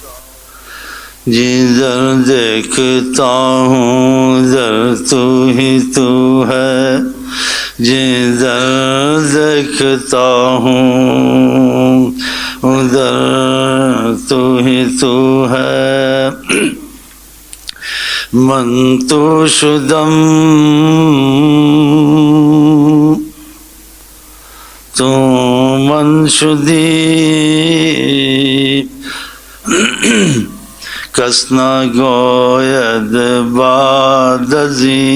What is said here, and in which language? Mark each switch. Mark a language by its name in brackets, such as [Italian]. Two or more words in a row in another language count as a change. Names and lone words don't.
[Urdu] جدھر دیکھتا ہوں ادھر تو ہی تو ہے، جدھر دیکھتا ہوں ادھر تو ہی تو ہے. [Persian] من تو شدم تو من شدی، کس نگوید بعد ازین